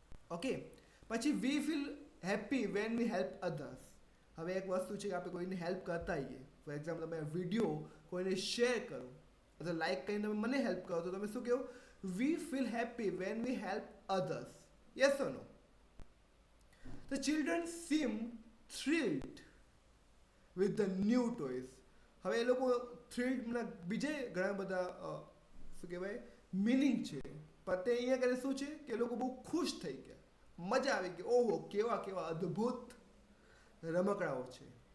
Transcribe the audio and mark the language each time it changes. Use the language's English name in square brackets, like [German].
[English] Okay, પછી we feel happy when we help others. [Gujarati] હવે એક વસ્તુ છે કે આપણે કોઈને હેલ્પ કરતા હોઈએ. ફોર એક્ઝામ્પલ, તમે વિડીયો કોઈને શેર કરો અથવા લાઈક કરીને તમે મને હેલ્પ કરો, તો તમે શું કહો? [English] We feel happy when we help others. Yes or no? The children seem thrilled with the new toys. [Gujarati] હવે એ લોકો થ્રિલ્ડના બીજે ઘણા બધા શું કહેવાય મિનિંગ છે, પણ તે અહીંયા કરે શું છે કે એ લોકો બહુ ખુશ થઈ ગયા, મજા આવી ગઈ. ઓહો, કેવા કેવા અદ્ભુત રમકડાઓ છે.